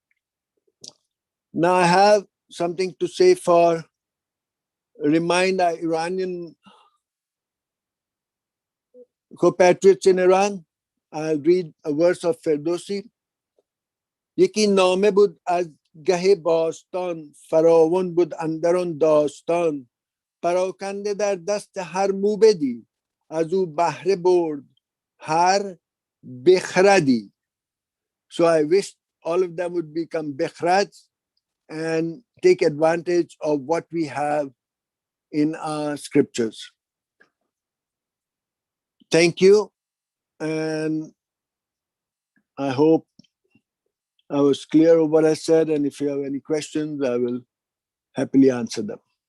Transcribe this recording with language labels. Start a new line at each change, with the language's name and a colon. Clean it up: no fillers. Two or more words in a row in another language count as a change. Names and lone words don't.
English: Now I have something to say for remind our Iranian compatriots in Iran. I'll read a verse of Ferdowsi.
Persian: یکی نامه بود از گه باستان، فراوان بود اندرون داستان، پراکنده در دست هر موبدی، از او بهره برد هر بخردی.
English: So I wish all of them would become bekhrads and take advantage of what we have in our scriptures. Thank you, and I hope I was clear of what I said, and if you have any questions, I will happily answer them.